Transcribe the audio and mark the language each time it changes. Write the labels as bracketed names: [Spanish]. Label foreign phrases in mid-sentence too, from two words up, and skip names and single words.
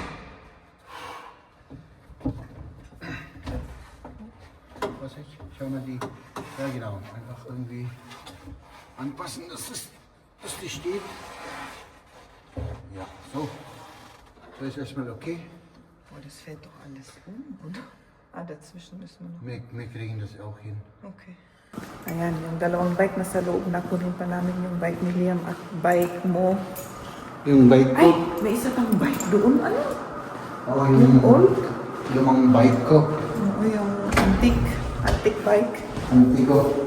[German] Was ich? Schau mal die. Ja genau. Einfach irgendwie anpassen, dass die steht. Ja, so. So ist erstmal okay. Oh, das fällt doch alles um, oder? Dazwischen müssen wir noch. Wir kriegen das auch hin. Okay. [Filipino] Ayan, yung dalawang bike nasa loob. Nakunin pa namin yung bike ni Liam at bike mo. Yung bike ko. Ay, may isa pang bike doon. Ano? Oo, yung old? lumang bike ko. Oo, yung [English] antique bike. [Filipino] Antique ko.